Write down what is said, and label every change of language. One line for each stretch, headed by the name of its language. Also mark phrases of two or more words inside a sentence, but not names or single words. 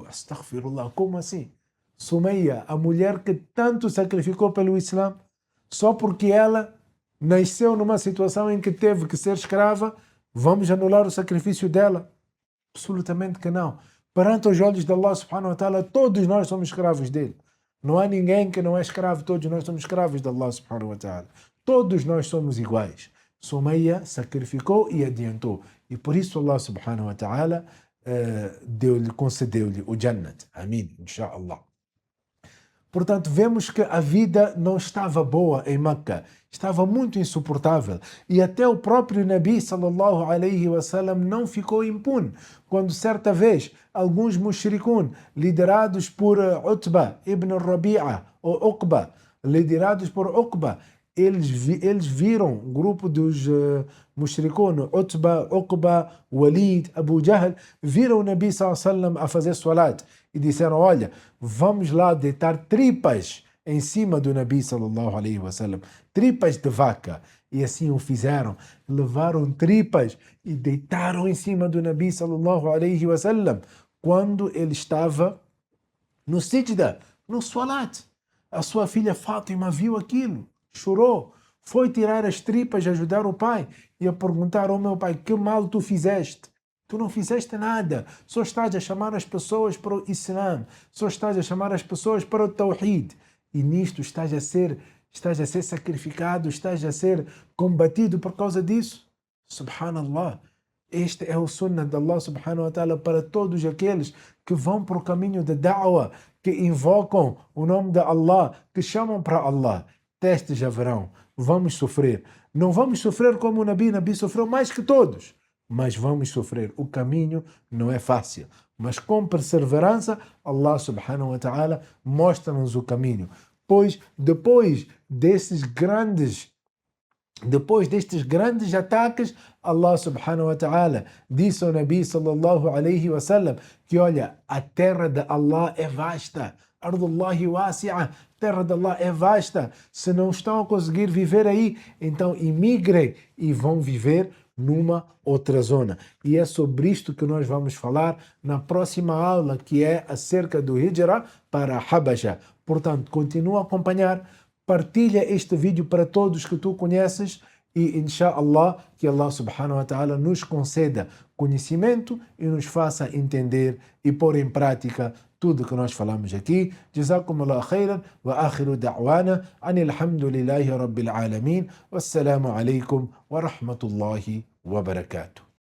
Portuguese: Astaghfirullah, como assim? Sumayya, a mulher que tanto sacrificou pelo Islã, só porque ela nasceu numa situação em que teve que ser escrava, vamos anular o sacrifício dela? Absolutamente que não. Perante os olhos de Allah
Arabic: سبحانه وتعالى,
Portuguese: todos nós somos escravos dele. Não há ninguém que não é escravo, todos nós somos escravos de Allah
Arabic: سبحانه وتعالى.
Portuguese: Todos nós somos iguais. Sumayya sacrificou e adiantou. E por isso Allah
Arabic: سبحانه وتعالى
Portuguese: concedeu-lhe o Jannat. Amém, inshallah. Portanto, vemos que a vida não estava boa em Meca, estava muito insuportável. E até o próprio Nabi
Arabic: صلى الله عليه وسلم
Portuguese: não ficou impune. Quando certa vez alguns mushrikun, liderados por Utba ibn Rabi'a, ou Uqba, liderados por Uqba, eles viram um grupo dos mushrikun, Utba, Uqba, Walid, Abu Jahl, viram o Nabi
Arabic: صلى الله عليه وسلم
Portuguese: a fazer salat. E disseram: olha, vamos lá deitar tripas em cima do Nabi
Arabic: صلى الله عليه وسلم,
Portuguese: tripas de vaca. E assim o fizeram, levaram tripas e deitaram em cima do Nabi
Arabic: صلى الله عليه وسلم
Portuguese: quando ele estava no sijda, no salat. A sua filha Fátima viu aquilo, chorou, foi tirar as tripas, ajudar o pai e a perguntar: oh meu pai, que mal tu fizeste? Tu não fizeste nada, só estás a chamar as pessoas para o Islã, só estás a chamar as pessoas para o Tawhid. E nisto estás a ser sacrificado, estás a ser combatido por causa disso. Subhanallah. Este é o sunnah de Allah
Arabic: سبحانه وتعالى
Portuguese: para todos aqueles que vão para o caminho da da'wah, que invocam o nome de Allah, que chamam para Allah. Testes haverão, vamos sofrer. Não vamos sofrer como o Nabi sofreu mais que todos, mas vamos sofrer. O caminho não é fácil, mas com perseverança Allah
Arabic: سبحانه وتعالى
Portuguese: mostra-nos o caminho. Pois depois destes grandes ataques, Allah
Arabic: سبحانه وتعالى
Portuguese: disse ao Nabi
Arabic: صلى الله عليه وسلم
Portuguese: que olha, a terra de Allah é vasta,
Arabic: أرض الله واسعة,
Portuguese: terra de Allah é vasta. Se não estão a conseguir viver aí, então imigrem e vão viver numa outra zona. E é sobre isto que nós vamos falar na próxima aula, que é acerca do Hijra para Habasha. Portanto, continua a acompanhar, partilha este vídeo para todos que tu conheces e, inshallah, que Allah
Arabic: سبحانه وتعالى
Portuguese: nos conceda conhecimento e nos faça entender e pôr em prática tudo que nós falamos aqui.
Arabic: جزاكم الله خيرا وآخر دعوانا أن الحمد لله رب العالمين. والسلام عليكم ورحمة الله وبركاته.